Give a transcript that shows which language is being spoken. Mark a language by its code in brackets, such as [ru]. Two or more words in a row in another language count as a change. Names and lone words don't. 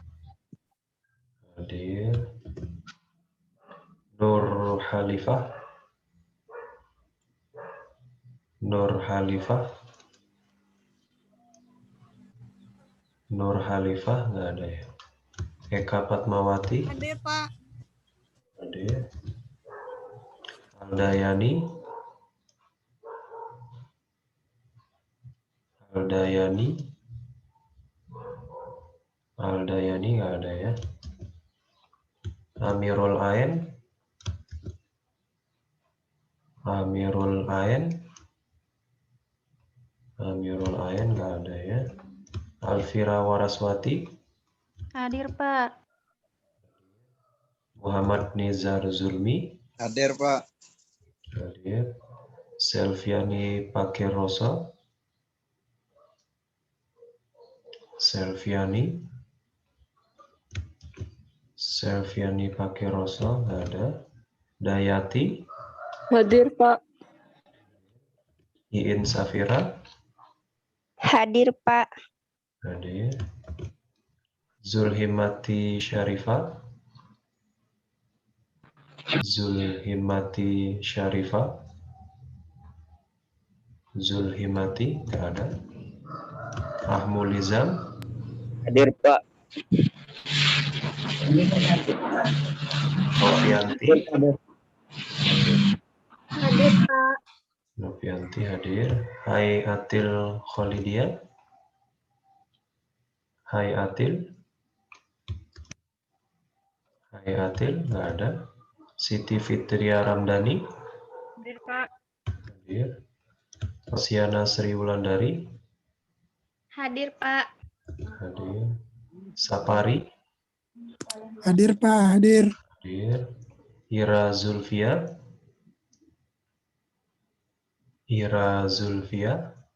[id] Hadir. Nur Khalifah? Nur Khalifah? Nur Khalifah nggak ada ya. Eka Fatmawati. Hadir, Pak. Hadir. Aldayani. Aldayani. Aldayani nggak ada ya. Amirul Ain. Amirul Ain. Amirul Ain nggak ada ya. Alfira Waraswati. Hadir, Pak. Muhammad Nizar Zulmi. Hadir, Pak. Hadir. Selviani Pakerosa. Selviani Pakerosa nggak ada. Dayati. Hadir, Pak. Iin Safira. Hadir, Pak. Hadir. Zulhimati Syarifah. Zulhimati Syarifah. Zulhimati nggak ada. Ahmulizam. Hadir, Pak. Novianti. Hadir, Pak. Novianti hadir. Hai Atil Kholidia. Hai Atil. Hai Atil nggak ada. Siti Fitria Ramdhani. Hadir, Pak. Hadir. Rosiana Sri Wulandari. Hadir, Pak. Hadir. Sapari. Hadir, Pak. Hadir. Hadir. Ira Zulfia. Ira Zulfia.